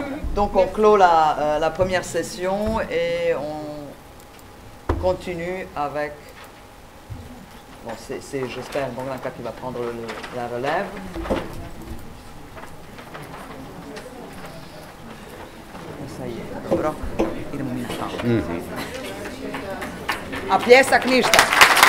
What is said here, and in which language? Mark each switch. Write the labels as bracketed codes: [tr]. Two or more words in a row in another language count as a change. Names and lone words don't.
[fr] Donc on clôt la première session et on continue avec... Bon, c'est j'espère, Blanca qui va prendre la relève. Ça y est, [hr] dobro, idemo mi na kavu. A pljesak ništa.